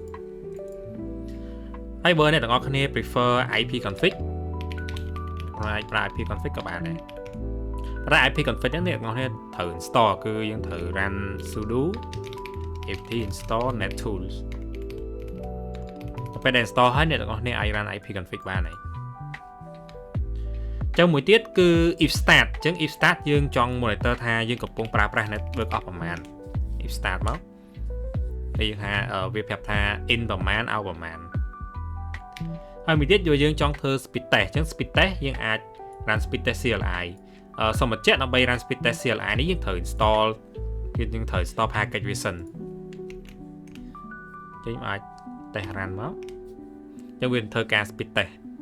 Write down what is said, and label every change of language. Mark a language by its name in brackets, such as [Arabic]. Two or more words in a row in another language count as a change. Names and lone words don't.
[Khmer] ហើយបើអ្នកទាំងអស់គ្នា [English] prefer IP config [Khmer] អាចប្រើ [English] IP config [Khmer] ក៏បានដែរតែ [English] IP config [Khmer] ហ្នឹងអ្នកទាំងអស់គ្នាត្រូវ install គឺយើងត្រូវ [English] run sudo apt install nettools [Khmer] ពេលដែល install ហើយអ្នកទាំងអស់គ្នាអាច [English] run IP config [Khmer] បានហើយចឹងមួយទៀតគឺ [English] if start [Khmer] ចឹង [English] if start [Khmer] យើង ចង់ monitor ថាយើងកំពុងប្រើប្រាស់ network អស់ប្រមាណ [English] if start [Khmer] មកហើយយើងថាវាប្រាប់ថា in ប្រមាណ out ប្រមាណហើយមួយទៀតយកយើងចង់ធ្វើ [English] speed test [Khmer] ចឹង [English] speed test [Khmer] យើងអាច [English] run speed test CLI [Khmer] សូមបញ្ជាក់ដើម្បី [English] run speed test CLI [Khmer] នេះយើងត្រូវ [English] install package [Khmer] វាសិនចឹងអាច [English] test run [Khmer] មកចឹងវាធ្វើការ [English] speed test